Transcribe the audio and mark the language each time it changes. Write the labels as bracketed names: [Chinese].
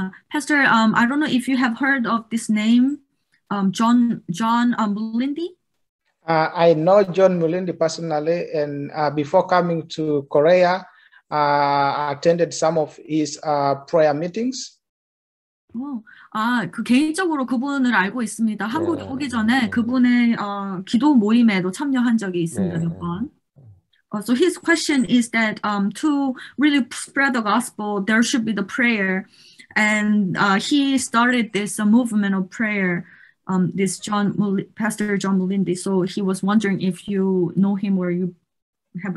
[English] Pastor, I don't know if you have heard of this name, John Mulindi. I know John Mulindi personally, and before coming to Korea, I attended some of his prayer meetings. [Korean] 그 개인적으로 그분을 알고 있습니다. 한국에 오기 전에 그분의 기도 모임에도 참여한 적이 있습니다. 몇 번. [English] So his question is that to really spread the gospel, there should be the prayer, and he started this movement of prayer. This Pastor John Mulindi. So he was wondering if you know him or you have.